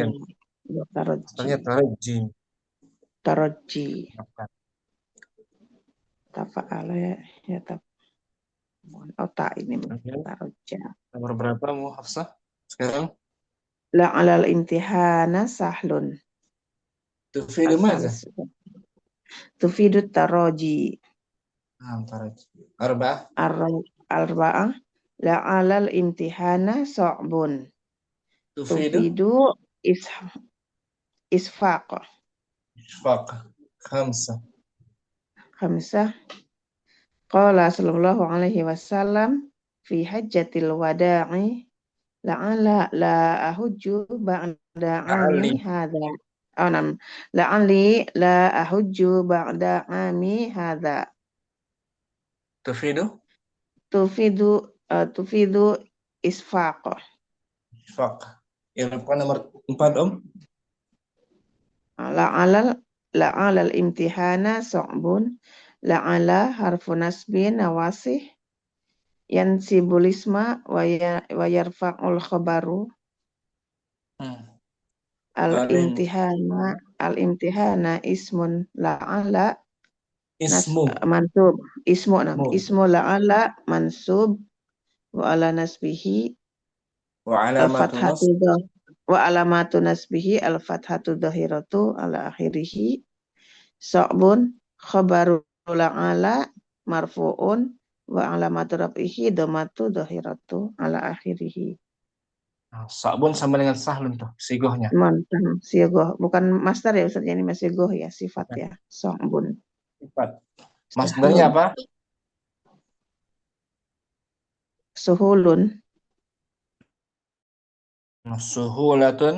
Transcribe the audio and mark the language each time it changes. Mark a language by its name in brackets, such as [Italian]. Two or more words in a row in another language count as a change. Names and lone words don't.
[Arabic] Taraji. Taroji. [Indonesian] Tafa'ala ya otak ini taroja. Nomor berapa mu Hafsah sekarang? [Arabic] لعل الامتحان سهل. تفيد ماذا? تفيد الترجي. Taraji. أربعة. لعل الامتحان صعب. تفيد الإشفاق. Khamsah. قال صلى الله عليه وسلم في حجة الوداع لعلي لا أحج بعد عامي هذا. لعلي لا أحج بعد عامي هذا. تفيد الإشفاق. [Indonesian] Yang nomor 4, Om. [Arabic] لعل الامتحان صعب. لعل حرف نصب ناسخ ينصب الاسم ويرفع الخبر. الامتحان اسم لعل منصوب. اسم لعل منصوب وعلامة نصبه الفتحة الظاهرة على آخره. صعب خبر لعل مرفوع وعلامة رفعه الضمة الظاهرة على آخره. [Indonesian] Sa'bun sama dengan sahlun tuh sigohnya. Sigoh bukan master ya Ustaz, ini masih sigoh ya, sifat ya. [Arabic] Sa'bun. [Indonesian] Sifat. Masdarnya apa? [Arabic] Suhulun. Suhulatun.